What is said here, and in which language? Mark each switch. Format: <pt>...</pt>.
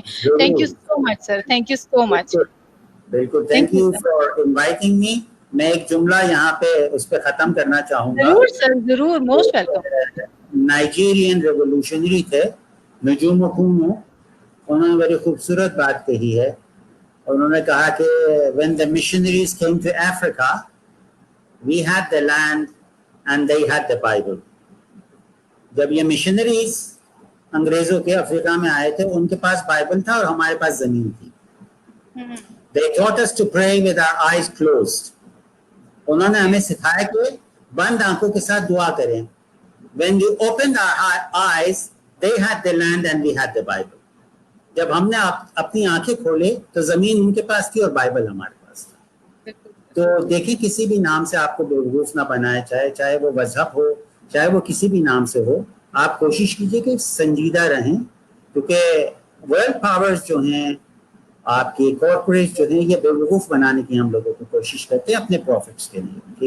<en>Thank you so much sir, thank you so much.</en> <ur>بالکل,</ur> <en>Thank you for inviting me.</en> <ur>میں ایک جملہ یہاں پہ اس پہ ختم کرنا چاہوں گا. ضرور سر, ضرور,</ur> <en>Most welcome.</en> <ur>نائجیرین ریولوشنری تھے نجوم کومو, انہوں نے بڑی خوبصورت بات کہی ہے. انہوں نے کہا کہ</ur> <en>when the missionaries came to Africa, we had the land and they had the Bible.</en> <ur>جب یہ مشنریز انگریزوں کے افریقہ میں آئے تھے ان کے پاس بائبل تھا اور ہمارے پاس زمین تھی.</ur> <en>They taught us to pray with our eyes closed.</en> <ur>انہوں نے ہمیں سکھایا کہ بند آنکھوں کے ساتھ دعا کریں.</ur> <en>When we opened our eyes, they had the land and we had the Bible.</en> <ur>جب ہم نے اپنی آنکھیں کھولے تو زمین ان کے پاس تھی اور بائبل ہمارے پاس تھا. تو دیکھیں کسی بھی نام سے آپ کو بیوقوف نہ بنائے, چاہے وہ مذہب ہو, چاہے وہ کسی بھی نام سے ہو. آپ کوشش کیجئے کہ سنجیدہ رہیں, کیونکہ ورلڈ پاورز جو ہیں, آپ کی کارپوریٹ جو ہیں, یہ بیوقوف بنانے کی ہم لوگوں کو کوشش کرتے ہیں اپنے پروفٹس کے لیے.</ur>